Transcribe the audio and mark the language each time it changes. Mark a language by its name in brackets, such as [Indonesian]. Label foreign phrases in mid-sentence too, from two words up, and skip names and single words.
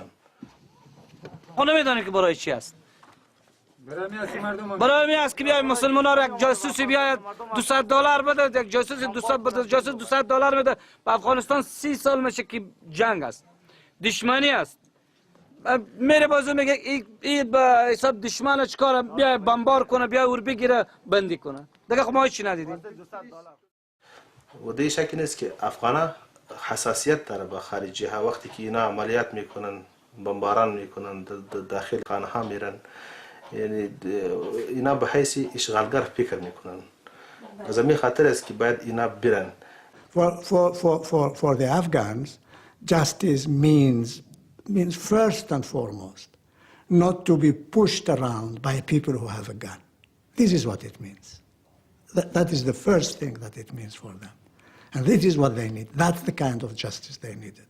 [Persian] خب نمیدونی که برای چی است برای می است که بیاید مسلمانا را یک جاسوسی بیاید $200 بده یک جاسوس $200 بده به افغانستان 30 سال میشه که جنگ است دشمنی است میره بازو میگه این به حساب دشمن چیکار بیا بمبار کنه بیا اور بگیره بندی کنه دیگه خب ما چی ندیدیم و دیگه شکی نیست که افغانا حساسیت داره به خارجی ها وقتی که اینا عملیات میکنن بمباران میکنن داخل خانه ها میرن یعنی اینا به حیث اشغالگر فکر میکنن از همین خاطر است که باید اینا برن [English] For the Afghans, justice means first and foremost not to be pushed around by people who have a gun. This is what it means. That is the first thing that it means for them. And this is what they need. That's the kind of justice they needed.